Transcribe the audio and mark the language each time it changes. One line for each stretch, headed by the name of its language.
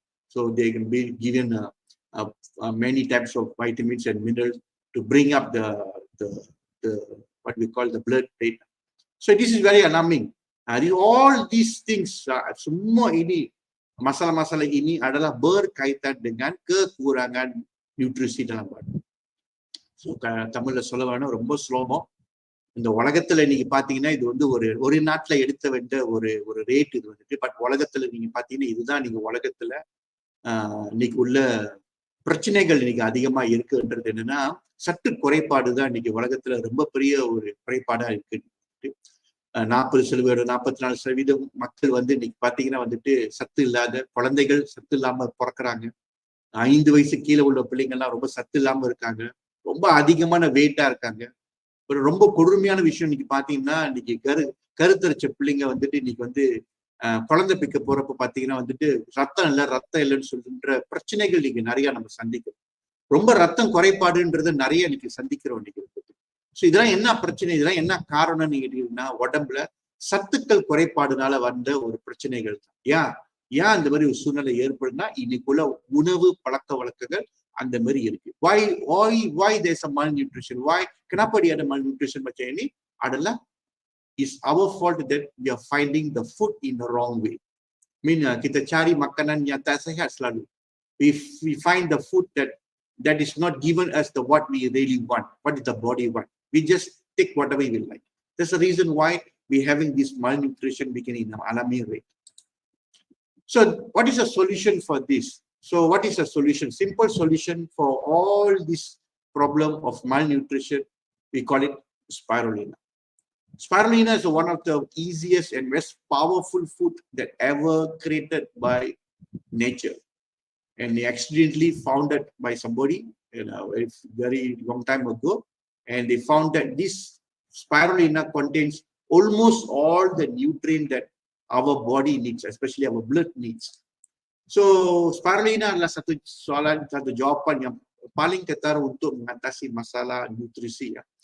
English: So they can be given many types of vitamins and minerals to bring up the what we call the blood rate. So this is very alarming. All these things,
Malay: semua ini, masalah-masalah ini adalah berkaitan dengan kekurangan nutrisi dalam badan.
English: So
Tamil: தமிழ்ல சொல்ல வேணும் ரொம்ப சுலபம். இந்த உலகத்துல நீங்க பாத்தீங்கன்னா இது வந்து ஒரு நாட்டுல எடுத்த வேண்ட ஒரு ரேட் இது வந்துட்டு. பட் உலகத்துல நீங்க பாத்தீங்கன்னா இதுதான் நீங்க உலகத்துல இன்னைக்கு உள்ள பிரச்சனைகள் இன்னைக்கு அதிகமா இருக்குன்றது என்னன்னா சத்து குறைபாடு தான் இன்னைக்கு உலகத்துல ரொம்ப பெரிய ஒரு குறைபாடா இருக்கு. 40%, 44% மக்கள் வந்து இன்னைக்கு பாத்தீங்கன்னா வந்துட்டு சத்து இல்லாத குழந்தைகள் சத்து இல்லாம பிறக்கிறாங்க. 5 வயசு கீழே உள்ள பிள்ளைங்க எல்லாம் ரொம்ப சத்து இல்லாம இருக்காங்க. ரொம்ப அதிகமான வெயிட்டா இருக்காங்க. ஒரு ரொம்ப கொடுமையான விஷயம் இன்னைக்கு பாத்தீங்கன்னா இன்னைக்கு கருத்தரிச்ச பிள்ளைங்க வந்துட்டு இன்னைக்கு வந்து குழந்தை பிக்க போறப்ப பாத்தீங்கன்னா வந்துட்டு ரத்தம் இல்லைன்னு சொல்கின்ற பிரச்சனைகள் இன்னைக்கு நிறைய நம்ம சந்திக்கிறோம். ரொம்ப ரத்தம் குறைபாடுன்றது நிறைய இன்னைக்கு சந்திக்கிறோம் இன்னைக்கு. ஸோ இதெல்லாம் என்ன பிரச்சனை, இதெல்லாம் என்ன காரணம் நீங்க கேட்டீங்கன்னா, உடம்புல சத்துக்கள் குறைபாடுனால வந்த ஒரு பிரச்சனைகள் தான். ஏன் இந்த மாதிரி ஒரு சூழ்நிலை ஏற்படுதுன்னா, இன்னைக்குள்ள உணவு பழக்க வழக்கங்கள் அந்த மாதிரி இருக்கு.
English: Why there's a malnutrition? Why
Malay: kenapa dia ada
English: malnutrition
Malay: macam ini? Adalah
English: is our fault that we are finding the food in the wrong way.
Malay: Kita cari makanan yang tak sihat selalu.
English: If we find the food that is not given us the what we really want, what is the body want, we just take whatever we like. That's the reason why we having this malnutrition beginning in alami rate. So what is the solution for this? So what is the solution? Simple solution for all this problem of malnutrition, we call it spirulina. Spirulina is one of the easiest and most powerful food that ever created by nature. And they accidentally found it by somebody, a very long time ago. And they found that this spirulina contains almost all the nutrient that our body needs, especially our blood needs. So
Malay: spirulina adalah satu jawapan yang paling ketara untuk mengatasi masalah nutrisi ya.